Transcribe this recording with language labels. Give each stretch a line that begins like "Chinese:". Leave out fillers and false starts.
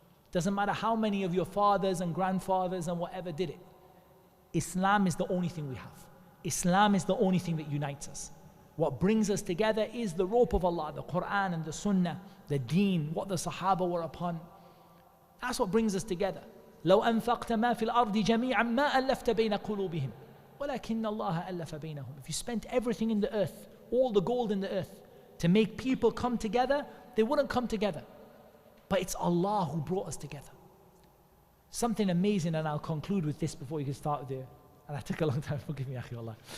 English: Doesn't matter how many of your fathers and grandfathers and whatever did it. Islam is the only thing we have. Islam is the only thing that unites us. What brings us together is the rope of Allah, the Quran and the Sunnah, the Deen, what the Sahaba were upon. That's what brings us together.
Arabic: لو أنفقت ما في الأرض جميعا ما ألفت بين قلوبهم ولكن الله ألف بينهم.
English: If you spent everything in the earth, all the gold in the earth, to make people come together, they wouldn't come together. But it's Allah who brought us together. Something amazing, and I'll conclude with this before you can start there. And I took a long time, forgive me, akhi, wallah.